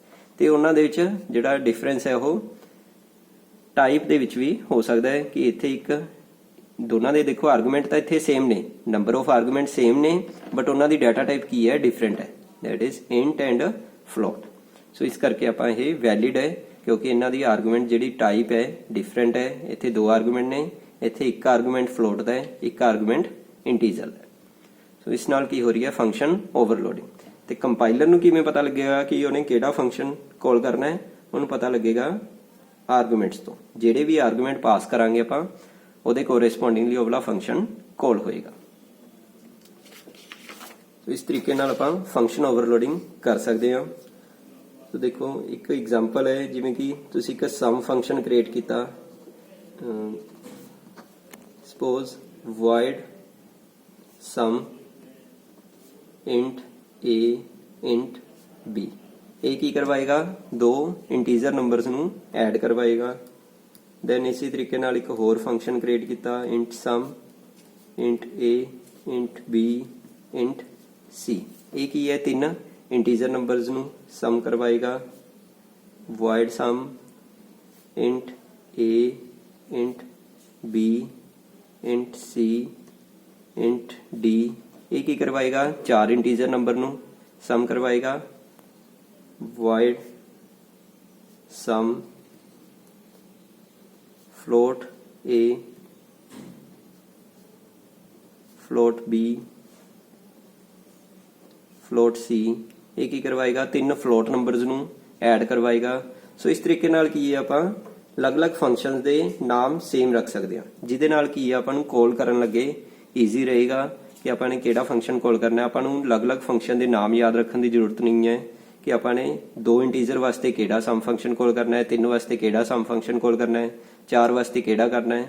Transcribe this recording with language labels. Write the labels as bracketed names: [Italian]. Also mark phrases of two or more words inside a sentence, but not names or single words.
[Punjabi] ਤਾਂ ਉਹਨਾਂ ਨੇ ਜਿਹੜਾ ਡਿਫਰੈਂਸ ਹੈ ਉਹ ਟਾਈਪ ਦੇ ਵਿੱਚ ਵੀ ਹੋ ਸਕਦਾ ਹੈ ਕਿ ਇੱਥੇ ਇੱਕ ਦੋਨਾਂ ਦੇ ਦੇਖੋ ਆਰਗੂਮੈਂਟ ਤਾਂ ਇੱਥੇ ਸੇਮ ਨੇ, [English] number of argument same [Punjabi] ਨੇ ਬਟ ਉਹਨਾਂ ਨੇ [English] data type [Punjabi] ਕੀ ਹੈ ਡਿਫਰੈਂਟ ਹੈ, [English] that is int and float. [Punjabi] ਸੋ ਇਸ ਕਰਕੇ ਆਪ ਇਹ ਵੈਲਿਡ ਹੈ ਕਿਉਂਕਿ ਇਹਨਾਂ ਦੀ ਆਰਗੂਮੈਂਟ ਜੀ ਟਾਈਪ ਹੈ ਡਿਫਰੈਂਟ ਹੈ। ਇੱਥੇ 2 ਆਰਗੂਮੈਂਟ ਨੇ, ਇੱਥੇ ਇੱਕ ਆਰਗੂਮੈਂਟ ਫਲੋਟ ਦਾ ਹੈ, ਇੱਕ ਆਰਗੂਮੈਂਟ ਇੰਟੀਜਰ ਹੈ। ਸੋ ਇਸ ਨਾਲ ਕੀ ਹੋ ਰਹੀ ਹੈ [English] function overloading. [Punjabi] ਤੇ ਕੰਪਾਈਲਰ ਨੂੰ ਕਿਵੇਂ ਪਤਾ ਲੱਗੇਗਾ ਕਿ ਉਹਨੇ ਕਿਹੜਾ [English] function call [Punjabi] ਕਰਨਾ ਹੈ? ਉਹਨੂੰ ਪਤਾ ਲੱਗੇਗਾ ਆਰਗੂਮੈਂਟਸ ਤੋਂ। ਜਿਹੜੇ ਵੀ ਆਰਗੂਮੈਂਟ ਪਾਸ ਕਰਾਂਗੇ ਆਪਾਂ ਉਹਦੇ ਕੋਰੈਸਪੋਂਡਿੰਗਲੀ ਉਹ ਵਾਲਾ [English] function call [Punjabi] ਹੋਏਗਾ। ਸੋ ਇਸ ਤਰੀਕੇ ਨਾਲ ਆਪਾਂ [English] function overloading [Punjabi] ਕਰ ਸਕਦੇ ਹਾਂ। ਸੋ ਦੇਖੋ ਇੱਕ ਐਗਜ਼ਾਮਪਲ ਹੈ, ਜਿਵੇਂ ਕਿ ਤੁਸੀਂ ਇੱਕ [English] sum function create [Punjabi] ਕੀਤਾ, ਸਪੋਜ਼ [English] void sum int a int b। [Punjabi] ਇਹ ਕੀ ਕਰਵਾਏਗਾ? ਦੋ [English] integer numbers [Punjabi] ਨੂੰ ਐਡ ਕਰਵਾਏਗਾ। ਦੈਨ ਇਸੇ ਤਰੀਕੇ ਨਾਲ ਇੱਕ ਹੋਰ [English] function create [Punjabi] ਕੀਤਾ [English] int sum int a int b int c। [Punjabi] ਇਹ ਕੀ ਹੈ? ਤਿੰਨ [English] integer numbers [Punjabi] ਨੂੰ ਸਮ ਕਰਵਾਏਗਾ। [English] void sum int a int b int c int d। [Punjabi] ਇਹ ਕੀ ਕਰਵਾਏਗਾ? ਚਾਰ [English] integer number [Punjabi] ਨੂੰ ਸਮ ਕਰਵਾਏਗਾ। [English] void sum float a float b float c। [Punjabi] ਇਹ ਕੀ ਕਰਵਾਏਗਾ? ਤਿੰਨ [English] float numbers [Punjabi] ਨੂੰ ਐਡ ਕਰਵਾਏਗਾ। ਸੋ ਇਸ ਤਰੀਕੇ ਨਾਲ ਕੀ ਹੈ, ਆਪਾਂ ਅਲੱਗ-ਅਲੱਗ ਫੰਕਸ਼ਨਸ ਦੇ ਨਾਮ ਸੇਮ ਰੱਖ ਸਕਦੇ ਹਾਂ, ਜਿਹਦੇ ਨਾਲ ਕੀ ਹੈ ਆਪਾਂ ਨੂੰ ਕਾਲ ਕਰਨ ਲੱਗੇ ਈਜ਼ੀ ਰਹੇਗਾ ਕਿ ਆਪਾਂ ਨੇ ਕਿਹੜਾ [English] function call [Punjabi] ਕਰਨਾ ਹੈ। ਆਪਾਂ ਨੂੰ ਅਲੱਗ-ਅਲੱਗ ਫੰਕਸ਼ਨ ਦੇ ਨਾਮ ਯਾਦ ਰੱਖਣ ਦੀ ਜ਼ਰੂਰਤ ਨਹੀਂ ਹੈ ਕਿ ਆਪਾਂ ਨੇ ਦੋ ਇੰਟੀਜਰ ਵਾਸਤੇ ਕਿਹੜਾ [English] sum function call [Punjabi] ਕਰਨਾ ਹੈ, ਤਿੰਨ ਵਾਸਤੇ ਕਿਹੜਾ [English] sum function call [Punjabi] ਕਰਨਾ ਹੈ, ਚਾਰ ਵਾਸਤੇ ਕਿਹੜਾ ਕਰਨਾ ਹੈ।